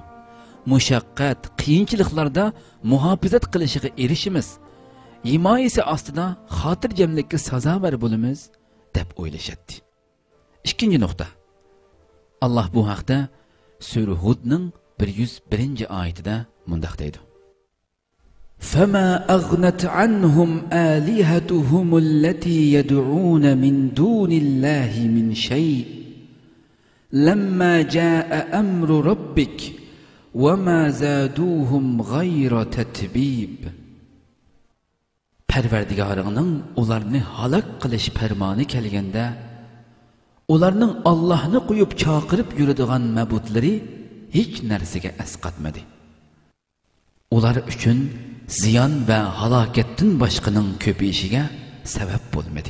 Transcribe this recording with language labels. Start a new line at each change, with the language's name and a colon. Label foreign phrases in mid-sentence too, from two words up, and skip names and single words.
Uzbek: Mushaqqat, qiyinchiliklarda muhofazat qilishiga erishimiz, himoyasi ostida xotirjamlikka sazovor bo'lamiz deb o'ylashadi. Ikkinchi nuqta. Allah bu haqda Sura Hudning 101-oyatida mundaq deydi.
Arabic: فَمَا أَغْنَتْ عَنْهُمْ آلِهَتُهُمُ الَّتِي يَدْعُونَ مِنْ دُونِ اللَّهِ مِنْ شَيْءٍ لَمَّا جَاءَ أَمْرُ رَبِّكَ وَمَا زَادُوهُمْ غَيْرَ تَتْبِيبٍ.
Uzbek: Parvardigoringning ularni halok qilish farmoni kelganda, ularning Allohni qo'yib chaqirib yuradigan ma'budlari hech narsaga asqatmadi. Ular uchun ziyon va halokatdan boshqaning ko'payishiga sabab bo'lmadi.